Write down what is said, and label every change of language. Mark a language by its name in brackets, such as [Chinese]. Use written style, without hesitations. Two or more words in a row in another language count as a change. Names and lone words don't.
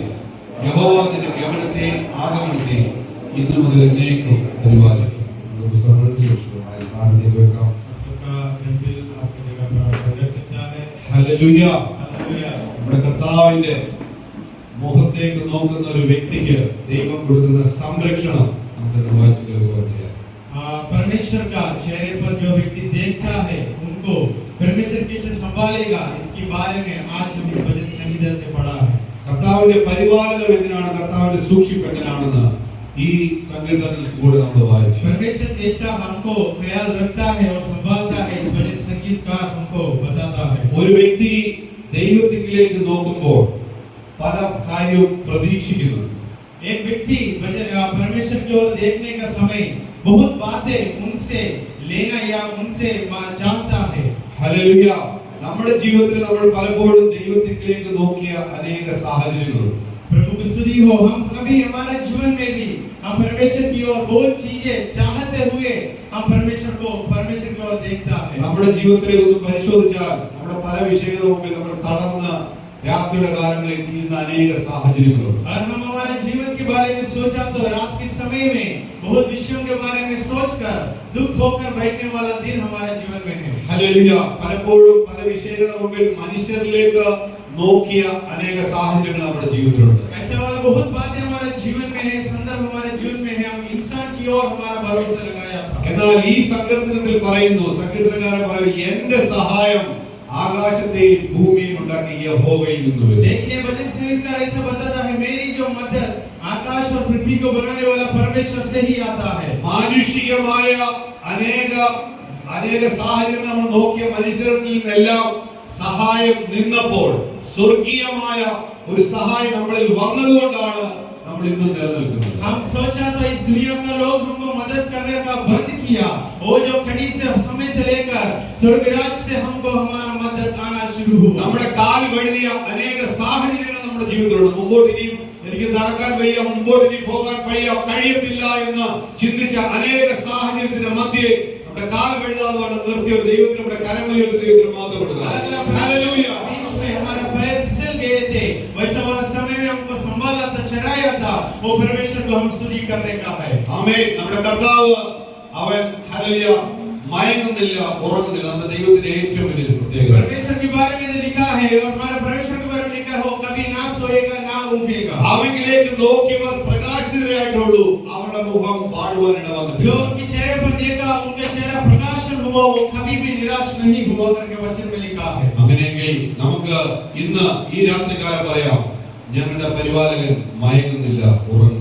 [Malayalam] യഹോവ നിന്റെ ഗമനത്തെയും ആഗമനത്തെയും ഇന്നു മുതൽ എന്നേക്കും പരിപാലിക്കും. നമ്മുടെ കർത്താവിന്റെ മുഖത്തേക്ക് നോക്കുന്ന ഒരു വ്യക്തിക്ക് ദൈവം കൊടുക്കുന്ന സംരക്ഷണം നമുക്ക് നിർവഹിച്ചു കേൾക്കുകയാണ്. [Hindi] परमेश्वर का चेहरे पर जो व्यक्ति देखता है उनको परमेश्वर कैसे संभालेगा, इसके बारे में आज हम इस भजन संगीता से पढ़ा है. [Malayalam] കർത്താവിന്റെ പരിപാലനം എങ്ങനെയാണ്, കർത്താവിന്റെ സൂക്ഷിപ്പ് എങ്ങനെയാണെന്ന് ഈ സങ്കീർത്തനത്തിൽ കൂടെ നമ്മൾ വായിച്ചു. [Hindi] परमेश्वर जैसा हमको ख्याल रखता है और संभालता है, इस भजन संगीतकार हमको बताता है. [Malayalam] ഒരു വ്യക്തി ദൈവത്തിലേക്ക് നോക്കുമ്പോൾ പല കാര്യവും പ്രതീക്ഷിക്കുന്നു. [Hindi] एक व्यक्ति परमेश्वर की ओर देखने का समय बहुत बातें उनसे लेना या उनसे जानता है. [Malayalam] ഹല്ലേലൂയ. നമ്മുടെ ജീവിതത്തിൽ നമ്മൾ പലപ്പോഴും ദൈവത്തിലേക്ക് നോക്കിയ അനേക സാഹചര്യങ്ങളുണ്ട്. [Hindi] प्रभु की स्तुति हो. हम कभी हमारे जीवन में भी हम परमेश्वर की ओर बहुत चीजें चाहते हुए हम परमेश्वर की ओर देखता है. [Malayalam] നമ്മുടെ ജീവിതത്തിലേക്ക് ഒന്ന് പരിശോധിച്ചാൽ നമ്മുടെ പല വിഷയങ്ങളുടെ മുമ്പിൽ നമ്മൾ തളർന്ന് രാത്രിയുടെ കാലങ്ങളിൽ ഇരിക്കുന്ന അനേക സാഹചര്യങ്ങളുണ്ട്. [Hindi] और हम हमारे जीवन के बारे में सोचा तो रात के समय में बहुत विषयों के बारे में सोचकर दुख होकर बैठने वाला दिन हमारे जीवन में है. [Malayalam] ഹല്ലേലൂയ. പലപ്പോഴും പല വിഷയങ്ങളുടെ മുമ്പിൽ മനുഷ്യരിലേക്ക് നോക്കിയ അനേക സാഹചര്യങ്ങൾ നമ്മുടെ ജീവിതത്തിലുണ്ട്. [Hindi] ऐसे वाला बहुत बातें हमारे जीवन में है, संदर्भ हमारे जीवन में है. हम इंसान की ओर हमारा भरोसा लगाया था. [Malayalam] എന്നാൽ ഈ സങ്കീർത്തനത്തിൽ പറയുന്നു, സങ്കീർത്തനക്കാരൻ പറയുന്നു, എന്റെ സഹായം ആകാശത്തെയും ഭൂമിയും ഉണ്ടാക്കിയ യഹോവയിൽ നിന്ന് വരും. [Hindi] लेकिन ये भजन संगीतकार ऐसा बताता है, मेरी जो मदद आकाश और पृथ्वी को बनाने वाला परमेश्वर से ही आता है. [Malayalam] മാനുഷികമായ അനേക സാഹചര്യങ്ങൾ നമ്മൾ നോക്കിയ മനുഷ്യരിൽ നിന്നെല്ലാം സഹായം നിന്നപ്പോൾ സ്വർഗീയമായ ഒരു സഹായം നമ്മളിൽ വന്നതുകൊണ്ടാണ് നമ്മൾ ഇന്ന് നിലനിൽക്കുന്നത്. [Hindi] हम सोचा तो इस दुनिया का लोग हमको मदद करने का बंद किया, वो जो कड़ी से समय से लेकर स्वर्गराज से हमको हमारा मदद आना शुरू हुआ. [Malayalam] നമ്മുടെ കാൽ വഴുതിയ അനേക സാഹചര്യങ്ങൾ നമ്മുടെ ജീവിതത്തിലുണ്ട്. മുമ്പോട്ട് ഇനിയും എനിക്ക് നടക്കാൻ വയ്യ, മുമ്പോട്ട് ഇനി പോകാൻ കഴിയത്തില്ല എന്ന് ചിന്തിച്ച അനേക സാഹചര്യത്തിന്റെ മധ്യേ നമ്മുടെ കാൽ വഴുതാതെ നിർത്തിയ ഒരു ദൈവത്തിന് നമ്മുടെ കരങ്ങളിൽ ദൈവത്തിന് മഹത്വപ്പെടുക. ഹല്ലേലൂയ. [Hindi] बीच में हमारा पैर फिसल गए थे, वैसा वाला समय में हमको संभाला था, चढ़ाया था, वो परमेश्वर को हम स्तुति करने का है. [Malayalam] ആമേൻ. നമ്മുടെ കർത്താവ് അവൻ ഹല്ലേലൂയ മയങ്ങുന്നില്ല, ഉറങ്ങുന്നില്ല. നമ്മുടെ ദൈവത്തിന്റെ ഏറ്റവും വലിയ പ്രത്യേകത. [Hindi] परमेश्वर के बारे में लिखा है और हमारे परमेश्वर के बारे में लिखा है, वो कभी ना सोएगा ना ऊँघेगा. [Malayalam] അവനിലേക്ക് നോക്കിയവർ പ്രകാശിതരായിട്ടുള്ളൂ, അവരുടെ മുഖം വാടുവാൻ ഇടവന്നിട്ടില്ല. [Hindi] जो उनके चेहरे पर देखा, उनका चेहरा प्रकाशन हुआ, वो कभी भी निराश नहीं हुआ करके वचन में लिखा है. [Malayalam] അങ്ങനെയെങ്കിൽ നമുക്ക് ഇന്ന് ഈ രാത്രികാലം പറയാം, ഞങ്ങളുടെ പരിപാലകൻ മയങ്ങുന്നില്ല, ഉറങ്ങുന്നില്ല.